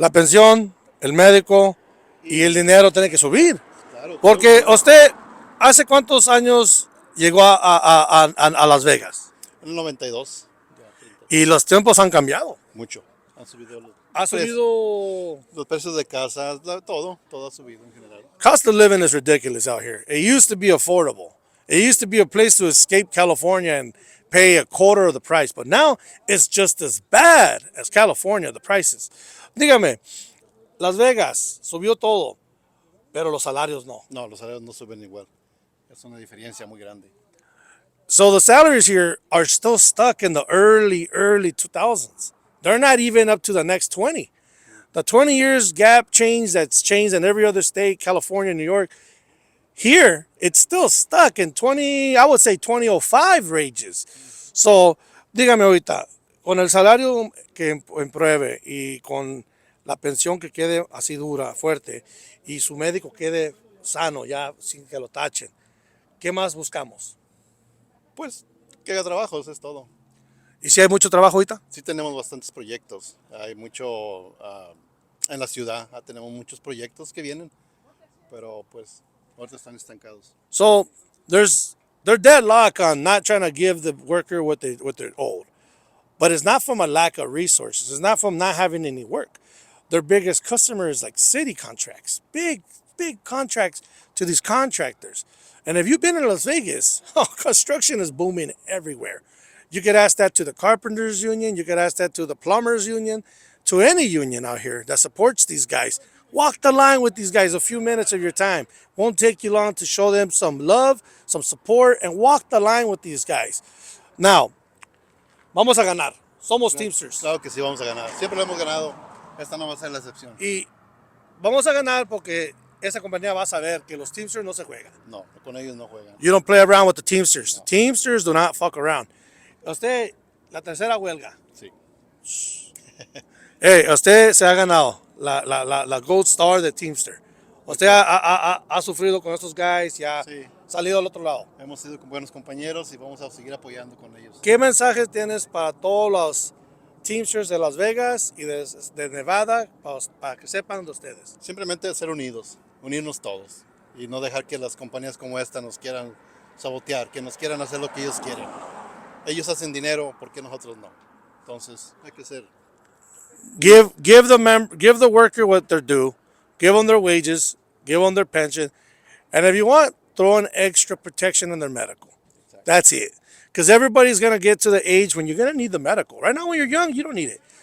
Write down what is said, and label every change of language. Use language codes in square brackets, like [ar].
[es] La pensión, el médico y el dinero tiene que subir. Claro, Porque claro. usted, ¿hace cuántos años llegó a Las Vegas? En el 92. Y los tiempos han cambiado. Mucho. Han subido Ha subido. los precios de casas, todo ha subido en general. [en] Cost of living is ridiculous out here. It used to be affordable. It used to be a place to escape California and pay a quarter of the price. But now it's just as bad as California, the prices. [es] Dígame, Las Vegas subió todo, pero los salarios no. No, los salarios no suben igual. Es una diferencia muy grande. [en] So the salaries here are still stuck in the early 2000s. They're not even up to the next 20. The 20 years gap change that's changed in every other state, California, New York. Here, it's still stuck in 2005 ranges. [es] So, dígame ahorita, con el salario que pruebe y con la pensión que quede así dura, fuerte, y su médico quede sano, ya sin que lo tachen, ¿qué más buscamos? Pues que haga trabajos, es todo. ¿Y si hay mucho trabajo ahorita? Sí tenemos bastantes proyectos. Hay mucho en la ciudad, tenemos muchos proyectos que vienen, pero pues ahorita están estancados. [en] So they're deadlocked on not trying to give the worker what they're owed. But it's not from a lack of resources. It's not from not having any work. Their biggest customer is like city contracts, big contracts to these contractors. And if you've been in Las Vegas, construction is booming everywhere. You could ask that to the carpenters union. You could ask that to the plumbers union, to any union out here that supports these guys. Walk the line with these guys a few minutes of your time. Won't take you long to show them some love, some support, and walk the line with these guys. [es] Now, vamos a ganar. Somos Teamsters. Claro que sí, vamos a ganar. Siempre lo hemos ganado. Esta no va a ser la excepción. Y vamos a ganar porque esa compañía va a saber que los Teamsters no se juegan. No, con ellos no juegan. [en] You don't play around with the Teamsters. No. Teamsters do not fuck around. [es] Usted, la tercera huelga. Sí. Hey, usted se ha ganado la Gold Star de Teamster. Usted ha sufrido con estos guys y ha salido al otro lado. Hemos sido buenos compañeros y vamos a seguir apoyando con ellos. ¿Qué mensajes tienes para todos los Teamsters de Las Vegas y de Nevada para que sepan de ustedes? Simplemente ser unidos, unirnos todos y no dejar que las compañías como esta nos quieran sabotear, que nos quieran hacer lo que ellos quieren. Ellos hacen dinero, ¿por qué nosotros no? Entonces, hay que ser. [en] Give the worker what they're due. Give them their wages. Give them their pension. And if you want, throw in extra protection in their medical. Exactly. That's it. Because everybody's going to get to the age when you're going to need the medical. Right now, when you're young, you don't need it.